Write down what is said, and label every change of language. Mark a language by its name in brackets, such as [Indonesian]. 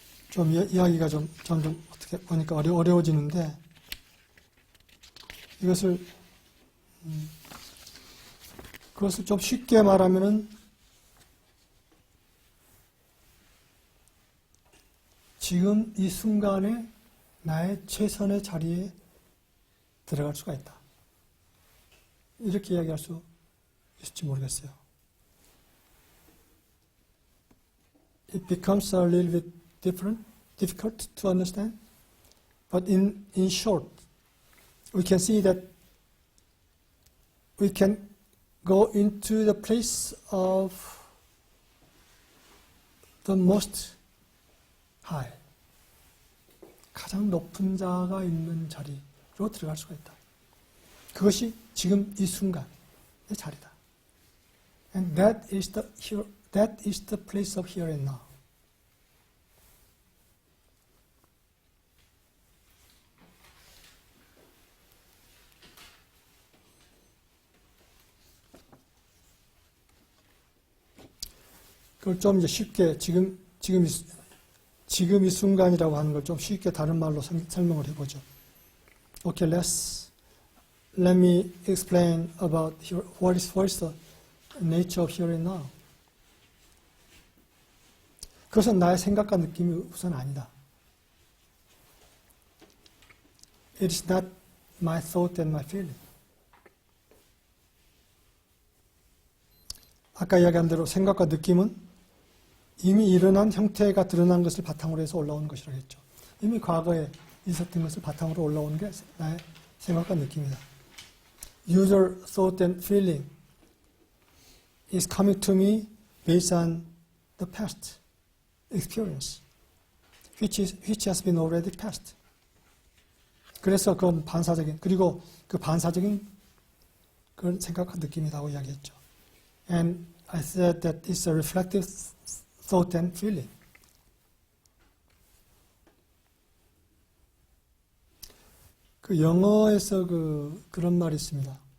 [Korean] 좀 이야기가 점점 어떻게 보니까 어려워지는데 그것을 좀 쉽게 말하면은 지금 이 순간에 나의 최선의 자리에 들어갈 수가 있다. 이렇게 이야기할 수 있을지 모르겠어요. [English] It becomes a little bit difficult to understand, but in short, we can see that we can go into the place of the most high, [Korean] 가장 높은 자가 있는 자리로 들어갈 수가 있다. 그것이 지금 이 순간의 자리다. [English] And that is the place of here and now. [Korean] 그걸 좀 이제 쉽게 지금 이 순간이라고 하는 걸 좀 쉽게 다른 말로 설명을 해보죠. [English] Okay, let me explain about what is the nature of here and now. [Korean] 그것은 나의 생각과 느낌이 우선 아니다. [English] It is not my thought and my feeling. [Korean] 아까 이야기한 대로 생각과 느낌은 이미 일어난 형태가 드러난 것을 바탕으로 해서 올라오는 것이라고 했죠. 이미 과거에 있었던 것을 바탕으로 올라오는 게 나의 생각과 느낌이다. [English] User thought and feeling is coming to me based on the past experience, which has been already passed. [Korean] 그래서 그건 반사적인, 그리고 그 반사적인 그런 생각과 느낌이라고 이야기했죠. [English] And I said that it's a reflective thought and feeling. [Korean] 그 영어에서 그런 말이 있습니다.